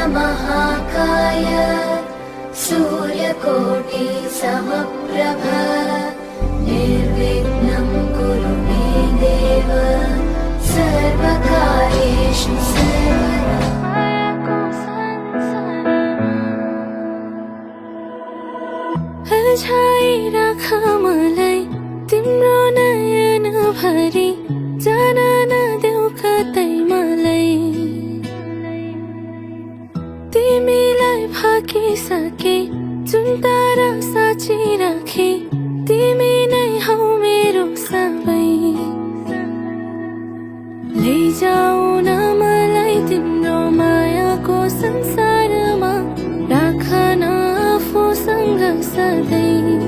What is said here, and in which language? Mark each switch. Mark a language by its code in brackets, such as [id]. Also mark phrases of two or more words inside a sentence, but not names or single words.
[sa] महाकाय सूर्यकोटि समप्रभ निर्विघ्नं कुरु मे देव सर्वकार्येषु सर्वदा [ne] हल्झाई राख मलाई तिम्रो नयन भरि जान नदेऊ कतै मलाई तिमीलाई फाकिसके जुन तारा साँची राखे तिमी नै हौ मेरो सबै लैजाऊ न मलाई तिम्रो मायाको संसारमा राख न आफूसँग सधैँ